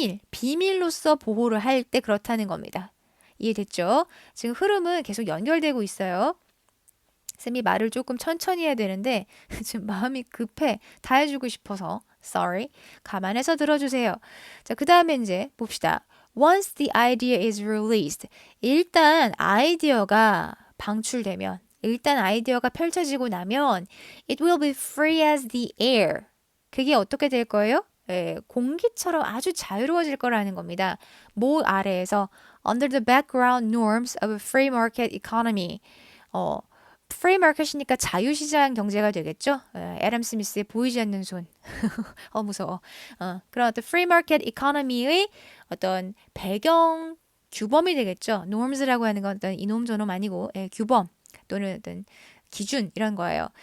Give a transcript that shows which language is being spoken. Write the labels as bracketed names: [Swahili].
[Korean] 비밀로서 보호를 할 때 그렇다는 겁니다. 이해됐죠? 지금 흐름은 계속 연결되고 있어요. 쌤이 말을 조금 천천히 해야 되는데 지금 마음이 급해. 다 해주고 싶어서. [English] Sorry. [Korean] 감안해서 들어주세요. 자, 그 다음에 이제 봅시다. [English] Once the idea is released. [Korean] 일단 아이디어가 방출되면 일단 아이디어가 펼쳐지고 나면 [English] it will be free as the air. [Korean] 그게 어떻게 될 거예요? 공기처럼 아주 자유로워질 거라는 겁니다. 뭐 아래에서 [English] under the background norms of a free market economy. [Korean] free market이니까 자유시장 경제가 되겠죠? 애덤 스미스의 보이지 않는 손. 무서워. 그런 어떤 [English] free market economy [Korean] 의 어떤 배경 규범이 되겠죠. norms라고 하는 건 어떤 이놈 저놈 아니고 규범 또는 어떤 기준 이런 거예요.